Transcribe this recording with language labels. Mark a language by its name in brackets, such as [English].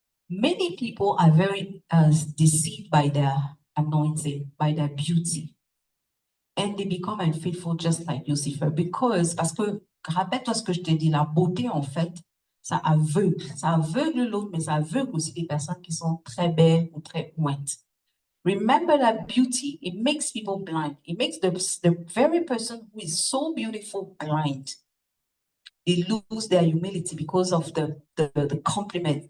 [English] Many people are very deceived by their anointing, by their beauty. And they become unfaithful just like Lucifer. [French] Parce que, rappelle-toi ce que je t'ai dit, la beauté, en fait, ça aveugle l'autre, mais ça aveugle aussi des personnes qui sont très belles ou très ointes. [English] Remember that beauty, it makes people blind. It makes the very person who is so beautiful blind. They lose their humility because of the compliment.